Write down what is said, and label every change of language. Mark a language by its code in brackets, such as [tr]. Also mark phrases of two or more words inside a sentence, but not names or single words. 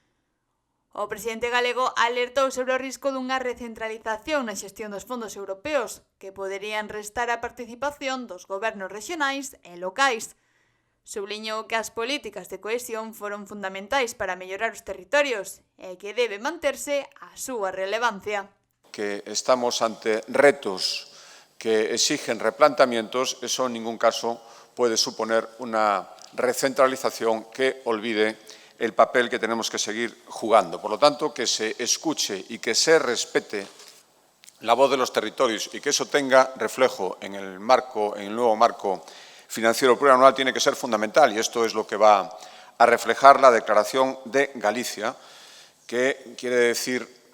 [gl] O presidente galego alertou sobre o risco dunha recentralización na xestión dos fondos europeos, que poderían restar a participación dos gobernos rexionais e locais. Subliñou que as políticas de cohesión foron fundamentais para mellorar os territorios e que debe manterse a súa relevancia. [es] Que estamos ante retos que exigen replanteamientos, eso en ningún caso puede suponer una recentralización que olvide el papel que tenemos que seguir jugando. Por lo tanto, que se escuche y que se respete la voz de los territorios y que eso tenga reflejo en el nuevo marco financiero plurianual tiene que ser fundamental, y esto es lo que va a reflejar la Declaración de Galicia, que quiere decir,